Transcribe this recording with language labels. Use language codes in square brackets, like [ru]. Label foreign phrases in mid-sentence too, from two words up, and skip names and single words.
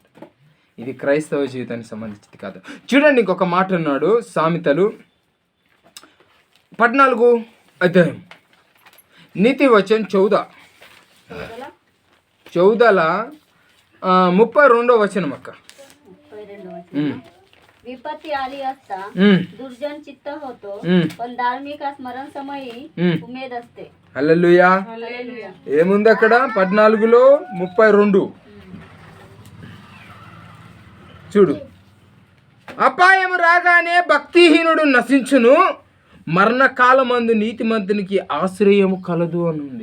[te] ఇది క్రైస్తవ జీవితానికి సంబంధించింది కాదు. చూడండి, ఇంకొక మాట అన్నాడు సామెతలు 14 అధ్యాయం నీతి వచనం 14 32వ వచనం అక్క. [mr] विपत्ती आली असता दुर्जन चित्त होतो, पण धार्मिक स्मरण समयी उमेद असते. [te] హల్లెలూయా. ఏముంది అక్కడ? 14లో 32 చూడు. అపాయం రాగానే భక్తిహీనుడు నశించును, మరణకాలమందు నీతిమంతునికి ఆశ్రయము కలదు అని ఉంది.